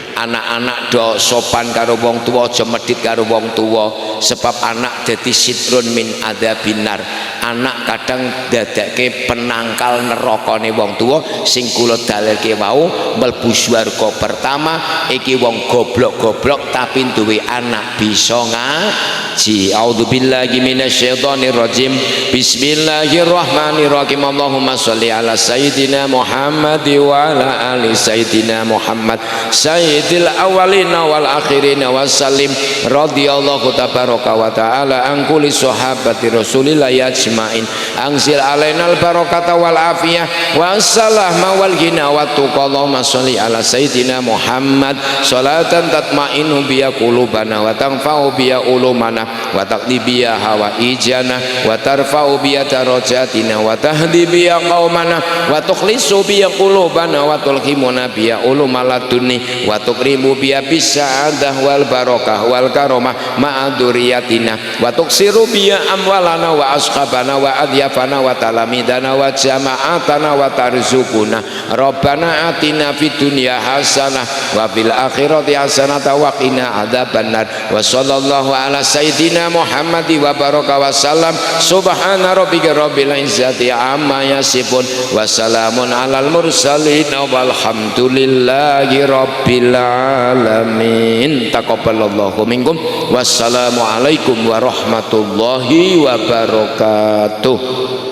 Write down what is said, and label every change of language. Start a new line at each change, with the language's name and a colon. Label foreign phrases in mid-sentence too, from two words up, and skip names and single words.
Javanese: Anak-anak do sopan karo wong tuwa aja medhit karo wong tuwa sebab anak dadi
Arabic: ستر من عذاب النار.
Javanese: Anak kadang dadake penangkal nerakane wong tuwa sing kula dalilke wau mlebu swarga pertama iki wong goblok-goblok tapi duwe anak bisa ngaji.
Arabic: أعوذ بالله من الشيطان الرجيم. بسم الله الرحمن الرحيم. اللهم صل على سيدنا محمد وعلى آل سيدنا محمد سيد الأولين والآخرين وسلم رضي الله تبارك وتعالى عن كل صحابة رسول الله أجمعين. أنزل علينا البركة والعافية والسلامة والغنى والتقى. اللهم صل على سيدنا محمد صلاة تطمئن بها قلوبنا وتنفع بها علومنا وتقضي بها حوائجنا وترفع بها درجاتنا و تهدي بها قومنا وتخلص بها قلوبنا وتلهمنا بها علوم اللدني وتكرم بها بالسعادة والبركة والكرامة مع ذرياتنا وتكثر بها أموالنا وأصحابنا وأضيافنا وتلامذتنا وجماعتنا وترزقنا ربنا آتنا في الدنيا حسنة وفي الآخرة حسنة وقنا عذاب النار وصلى الله على سيدنا محمد وبارك وسلم سبحان ربك رب العزة عما يصفون وسلام على المرسلين والحمد لله رب العالمين. تقبل الله منكم. والسلام عليكم ورحمة الله وبركاته.